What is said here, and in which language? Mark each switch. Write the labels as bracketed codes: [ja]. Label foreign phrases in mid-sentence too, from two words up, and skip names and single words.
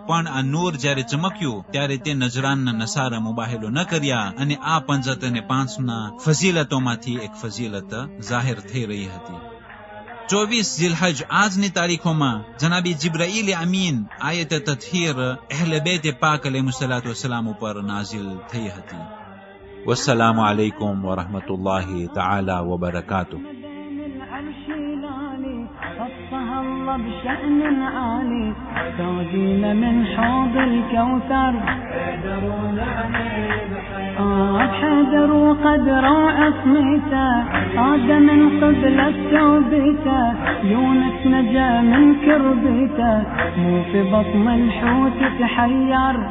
[gu] પણ આ નૂર જ્યારે ચમક્યું ત્યારે તે નજરાનના નસારા મુબાહેલો ન કર્યા, અને આ 50 અને 5 ના ફઝીલતોમાંથી એક ફઝીલત જાહેર થઈ રહી હતી. 24 ઝિલહજ આજની તારીખોમાં જનાબી જિબ્રાઈલ અમીન આયત તત્હીર અહલે બેત પાક [ar] عليه الصلاة والسلام [gu] ઉપર નાઝિલ થઈ હતી. [ar] والسلام عليكم ورحمة الله تعالى وبركاته. الله بشأن عالي تاجين من حوض الكوثر حيدر وقدر عصمته عاد من قبل التوبته يونس نجا من كربته مو في بطن الحوت تحير